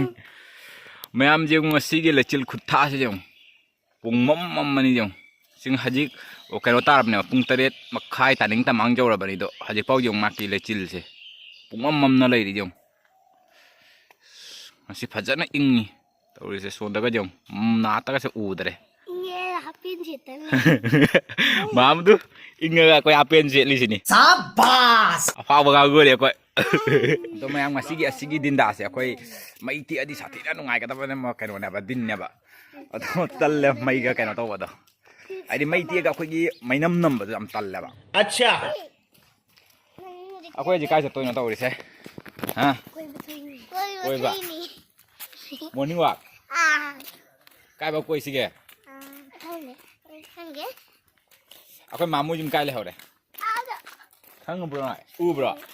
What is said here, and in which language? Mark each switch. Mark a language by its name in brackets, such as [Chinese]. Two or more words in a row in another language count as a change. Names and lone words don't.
[Manipuri] ꯃꯌꯥꯝ ꯌꯦꯡꯉꯨ ꯉꯁꯤꯒꯤ ꯂꯩꯆꯤꯜ ꯈꯨꯠꯊꯥꯁꯤ ꯌꯦꯡꯉꯨ ꯄꯨꯡ ꯃꯝꯃꯅꯤ ꯌꯦꯡꯉꯨ ꯁꯤꯡ ꯍꯧꯖꯤꯛ ꯀꯩꯅꯣ ꯇꯥꯔꯕꯅꯦꯕ ꯄꯨꯡ 7:30 ꯇꯥꯅꯤꯡ ꯇꯃꯥꯡ ꯌꯧꯔꯕꯅꯤꯗꯣ ꯍꯧꯖꯤꯛꯐꯥꯎ ꯌꯦꯡꯉꯨ ꯃꯥꯒꯤ ꯂꯩꯆꯤꯜꯁꯦ ꯄꯨꯡꯃꯝꯅ ꯂꯩꯔꯤ ꯌꯦꯡꯉꯨ ꯉꯁꯤ ꯐꯖꯅ ꯏꯪꯉꯤ ꯇꯧꯔꯤꯁꯦ ꯁꯣꯟꯗꯒ ꯌꯦꯡꯉꯨ ꯅꯥꯠꯇꯒꯁꯦ ꯎꯗ꯭ꯔꯦ [English] Yeah, happy to [Manipuri] ꯃꯥꯝꯗꯨ ꯏꯪꯉꯒ ꯑꯩꯈꯣꯏ ꯍꯥꯄꯦꯟ ꯁꯦꯠꯂꯤꯁꯤꯅꯤ ꯁꯥꯕꯥꯁ ꯑꯐꯥꯎꯕ ꯉꯥꯡꯒꯣꯔꯦ ꯑꯩꯈꯣꯏ ꯑꯗꯣ ꯃꯌꯥꯝ ꯑꯁꯤꯒꯤ ꯗꯤꯟꯗꯥꯁꯦ ꯑꯩꯈꯣꯏ ꯃꯩ ꯇꯦꯛꯑꯗꯤ ꯁꯥꯊꯤꯅ ꯅꯨꯡꯉꯥꯏꯒꯗꯕ ꯀꯩꯅꯣꯅꯦꯕ ꯗꯤꯟꯅꯦꯕ ꯑꯗꯣ ꯇꯜꯂꯦ ꯃꯩꯒ ꯀꯩꯅꯣ ꯇꯧꯕꯗꯣ ꯍꯥꯏꯗꯤ ꯃꯩ ꯇꯦꯛꯑꯒ ꯑꯩꯈꯣꯏꯒꯤ ꯃꯩꯅꯝ ꯅꯝꯕꯗꯣ ꯌꯥꯝ ꯇꯜꯂꯦꯕ ꯑꯠꯆꯥ ꯑꯩꯈꯣꯏ ꯍꯧꯖꯤꯛ ꯀꯥꯏ ꯆꯠꯇꯣꯏꯅꯣ ꯇꯧꯔꯤꯁꯦ ꯍꯥ ꯀꯣꯏꯕ [English] morning walk [Manipuri] ꯀꯥꯏꯕ ꯀꯣꯏꯁꯤꯒꯦ ꯑꯩꯈꯣꯏ ꯃꯥꯃꯨ ꯌꯨꯝ ꯀꯥꯏ ꯂꯩꯍꯧꯔꯦ ꯈꯪꯉꯕ꯭ꯔꯣ ꯎꯕ꯭ꯔꯣ